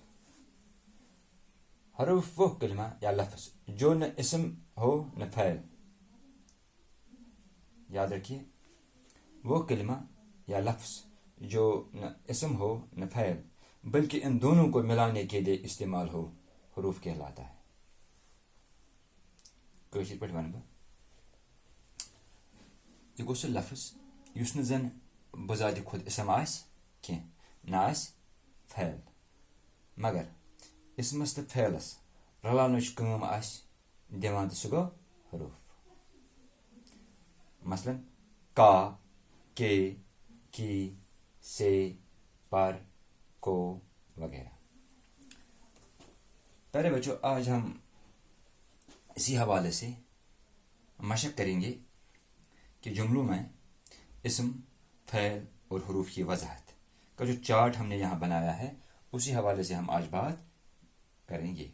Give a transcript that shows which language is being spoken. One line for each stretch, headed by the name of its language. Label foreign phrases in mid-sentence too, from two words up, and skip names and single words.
Urdu: حروف وہ کلمہ یا لفظ جو نہ اسم ہو نہ فعل. یاد رکھیے، وہ کلمہ یا لفظ جو نہ اسم ہو نہ فعل بلکہ ان دونوں کو ملانے کے لیے استعمال ہو، حروف کہلاتا ہے.
Kashmiri: کٲشِر پٲٹھۍ وَنہٕ بہٕ، یہِ گوٚو سُہ لفظ یُس نہٕ زن بذاتِ خود اسم آسہِ کینٛہہ، نہ آسہِ فعل، مگر اسمس تہٕ فعلس رلاونٕچ کٲم آسہِ دِوان تہٕ سُہ گوٚو حروف.
Urdu: مثلا کا، کے، کی، سے، پر، کو وغیرہ. پہلے بچوں، آج ہم اسی حوالے سے مشق کریں گے کہ جملوں میں اسم، فعل اور حروف کی وضاحت کا جو چارٹ ہم نے یہاں بنایا ہے، اسی حوالے سے ہم آج بات کریں گے.